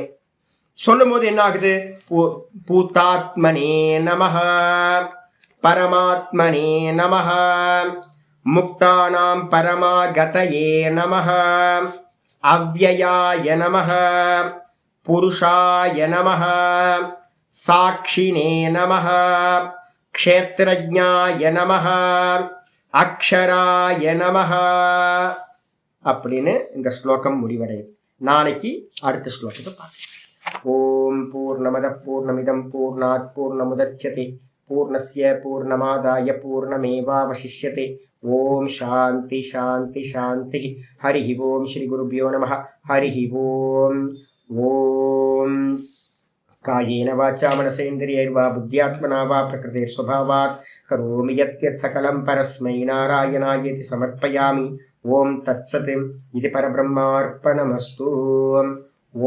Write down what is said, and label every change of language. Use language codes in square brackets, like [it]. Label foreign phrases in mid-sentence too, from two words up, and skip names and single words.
[ta] சொல்லும் போது என்ன ஆகுது, [sa] भूतात्मने नमः परमात्मने नमः मुक्तानां परमागतये नमः अव्ययाय नमः पुरुषाय नमः साक्षिणे नमः क्षेत्रज्ञाय नमः अक्षराय नमः [ta] அப்படின்னு இந்த ஸ்லோகம் முடிவடையுது. நாளைக்கு அடுத்த ஸ்லோகத்தை பார்க்கலாம். [sa] ओम् पूर्णमदः पूर्णमिदं पूर्णात् पूर्णमुदच्यते पूर्णस्य पूर्णमादाय पूर्णमेवावशिष्यते. ओम् शान्तिः शान्तिः शान्तिः। हरिः ओम् श्री गुरुभ्यो नमः. हरिः ओम्. ओम् कायेन वाचा मनसेन्द्रियैर्वा बुद्ध्यात्मना वा प्रकृतेः स्वभावात् करोमि यद्यत् सकलं परस्मै नारायणायेति समर्पयामि. ओम् तत्सत्. இது பரபிரம்மார்ப்பணமஸ்து.